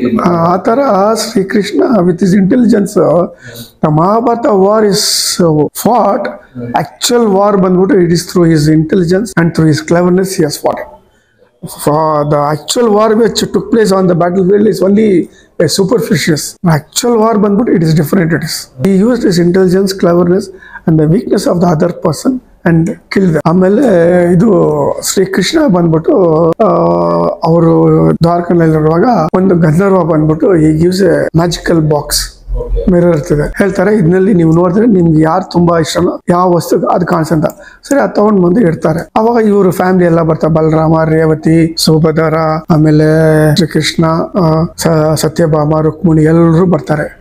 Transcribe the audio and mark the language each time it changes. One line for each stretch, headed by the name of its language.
Kannada: ಆ ತರ
English: Shri Krishna with his intelligence the Mahabharata war is fought. Actual war
Kannada: ಬಂದ್ಬಿಟ್ಟು
English: It is through his intelligence and through his cleverness he has fought. The actual war which took place on the battlefield is only a superficial. Actual war
Kannada: bandut
English: it is different. It is he used his intelligence, cleverness and the weakness of the other person and killed them.
Kannada: ಆಮೇಲೆ ಇದು ಶ್ರೀ ಕೃಷ್ಣ ಬಂದ್ಬಿಟ್ಟು ಅವರು ದ್ವಾರಕನಲ್ಲಿರುವಾಗ ಒಂದು ಗಂಧರ್ವ ಬಂದ್ಬಿಟ್ಟು
English: he gives a magical box.
Kannada: Mirror ಇರ್ತದೆ. ಹೇಳ್ತಾರೆ ಇದರಲ್ಲಿ ನೀವು ನೋಡಿದ್ರೆ ನಿಮ್ಗೆ ಯಾರು ತುಂಬಾ ಇಷ್ಟನೋ ಯಾವ ವಸ್ತು ಅದು ಕಾಣಿಸಂತ. ಸರಿ, ಅದು ತಗೊಂಡ್ ಬಂದು ಇಡ್ತಾರೆ. ಅವಾಗ ಇವರು ಫ್ಯಾಮಿಲಿ ಎಲ್ಲ ಬರ್ತಾರೆ, ಬಲರಾಮ, ರೇವತಿ, ಸುಭದ್ರ, ಆಮೇಲೆ ಶ್ರೀಕೃಷ್ಣ, ಸತ್ಯಭಾಮ, ರುಕ್ಮಿಣಿ ಎಲ್ಲರೂ ಬರ್ತಾರೆ.